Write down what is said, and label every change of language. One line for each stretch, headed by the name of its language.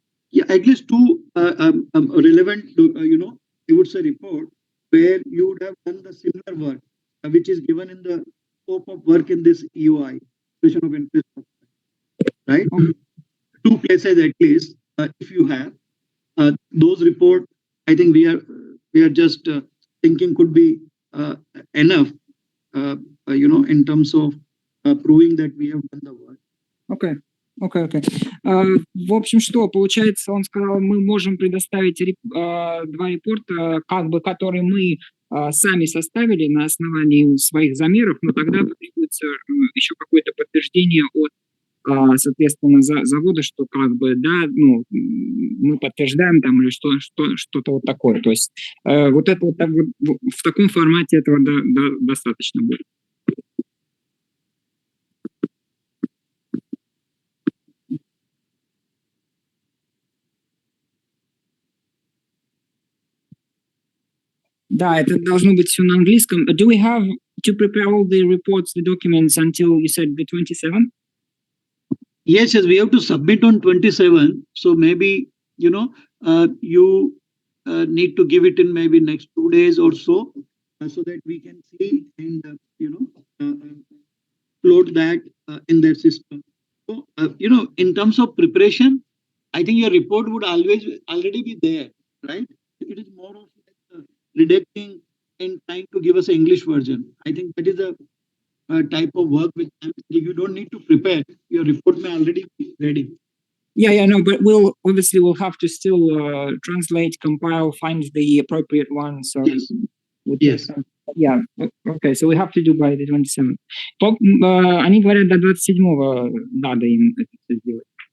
English: Yeah, at least 2 relevant, I would say report where you would have done the similar work, which is given in the scope of work in this EOI, expression of interest, right? Okay. 2 places at least, if you have those report, I think we are just thinking could be enough, in terms of proving that we have done the work.
Russian: Окей. Окей. В общем, что получается, он сказал, мы можем предоставить 2 репорта, как бы, которые мы сами составили на основании своих замеров, но тогда потребуется еще какое-то подтверждение от, соответственно, завода, что как бы, да, ну, мы подтверждаем там или что-то вот такое. То есть вот это вот так вот, в таком формате этого достаточно будет. Да, это должно быть все на английском.
English: Do we have to prepare all the reports, the documents until you said the 27th? Yes, we have to submit on 27. So maybe, you need to give it in maybe next 2 days or so that we can see and, load that in their system. So, in terms of preparation, I think your report would already be there, right? It is more of like redacting and trying to give us an English version. I think that is a type of work which you don't need to prepare. Your report may already be ready. Yeah, no, but we'll have to still translate, compile, find the appropriate one. So Yes. Yeah, okay, so we have to do by the 27th.
Russian: Они говорят, до 27-го надо им это сделать.